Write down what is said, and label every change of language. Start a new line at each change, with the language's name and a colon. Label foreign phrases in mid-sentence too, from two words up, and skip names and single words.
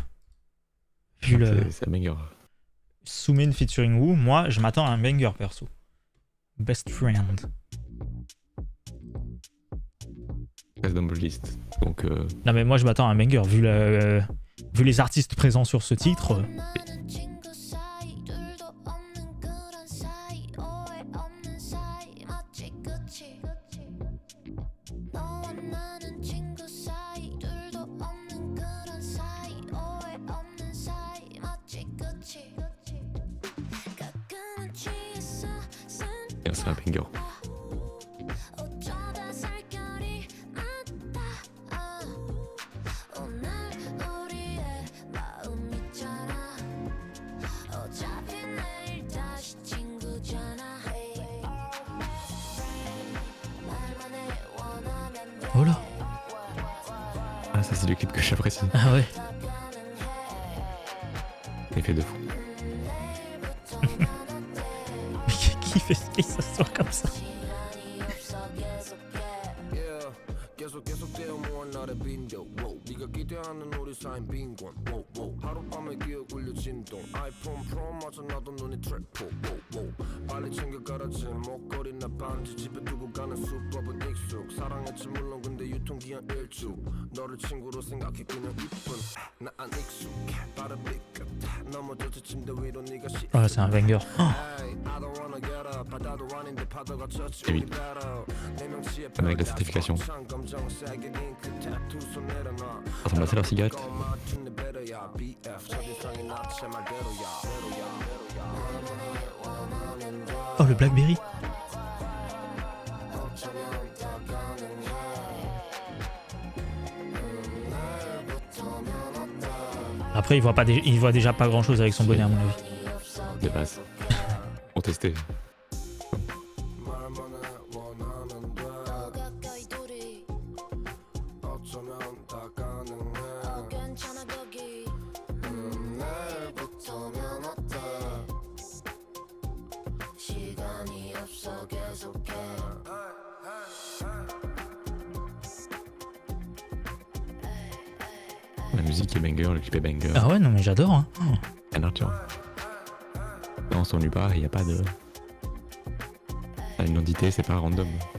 French: Vu le C'est un banger. Sumin featuring Wu, moi, je m'attends à un banger perso. Best Friend. Reste dans mon list. Donc, Non, mais moi, je m'attends à un banger. Vu les artistes présents sur ce titre.
Korean: 나는 친구 사이 둘도 없는 그런 사이 오해 없는 사이 맞지 그치 너와 나는 친구 사이 둘도 없는 그런 사이 오해 없는 사이 맞지 그치 가끔은 취했어
French: c'est un banger.
Korean: 어쩌다 살결이 맞다 오늘 우리의 마음 있잖아 어차피 내일 다시 친구잖아 말만 해 원하면 돼
French: Oh là. Ah, ça, c'est le clip que j'apprécie. Ah ouais. Effet de fou. Mais qui fait qui s'assoit comme ça?
Korean: 시간이 없어 계속해 Yeah, 계속되어 모아 나의 빈도 wow. 네가 기대하는 우리 사이인 빈곤 wow, wow. 하룻밤에 기억 울려 진동 아이폰 프로마저 나도 눈이 트래포 wow, wow. 빨리 챙겨 가라진 목걸이나 반지 집에 두고 가는 수법은 익숙 사랑했지 물론 근데 유통기한 일주 너를 친구로 생각해 그냥 이쁜 나 안 익숙해 빠른 빛끝 넘어졌지 침대 위로 네가 시
French: Oh là, c'est un banger. Oh. Avec la certification. Ça ressemble assez à leur cigarette. Oh, le Blackberry. Après, il voit déjà pas grand chose avec son bonnet, à mon avis. De base. Pour tester.
Korean: 더 가까이 둘이 괜찮아 거기 내일부터면 어때 시간이 없어 계속해
French: La musique est banger, le clip est banger. Ah ouais, non, mais j'adore. Hein. Oh. Un Arthur. Non, on s'ennuie pas, il n'y a pas de. Une identité, c'est pas random.